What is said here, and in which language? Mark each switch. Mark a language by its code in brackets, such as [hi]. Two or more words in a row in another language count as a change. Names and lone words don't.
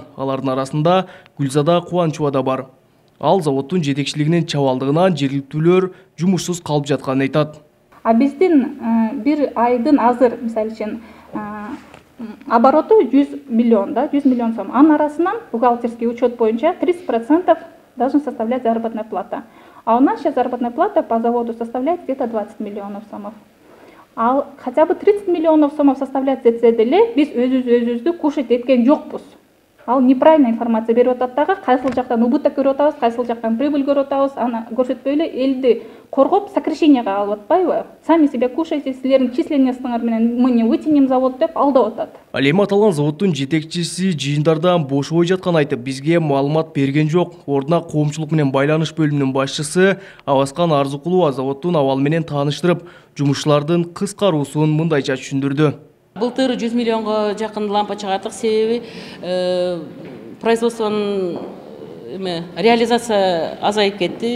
[ky] Алардын арасында Гүлзада Кубанычева да бар. Ал заводдун жетекчилигинин чабалдыгынан жергиликтүүлөр жумушсуз калып жатканын айтат. Биздин бир айдын азыр, мисалы үчүн, обороту 100 миллион сом. Анын арасынан [ru] бухгалтерский учет боюнча 30% должен составлять заработная плата. А у нас сейчас заработная плата по заводу составляет где-то 20 миллионов сомов. А хотя бы 30 миллионов сомов составлять [ky] десе деле, биз өзүбүздү кушать эткен жокпуз. Ал [ru] неправильная информация [ky] берип атат дагы, кайсыл жактан убыток көрүп атабыз, кайсыл жактан прибыль көрүп атабыз, аны көрсөтпөй эле элди коргоп сокращенияга алып атпайбы? [ru] Сами себя кушайте, [ky] силердин численностуңар менен [ru] мы не вытянем завод [ky] деп алдап атат. Ал эми аталган заводдун жетекчиси жыйындардан бошобой жатканын айтып, бизге маалымат берген жок. Ордуна коомчулук менен байланыш бөлүмүнүн башчысы Аваскан Арзыкулова заводдун абалы менен тааныштырып, жумушчулардын кыскаруусун мындайча түшүндүрдү. Былтыр 100 миллионго жакын лампа чыгардык, себеби производствонун реализация азайып кетти.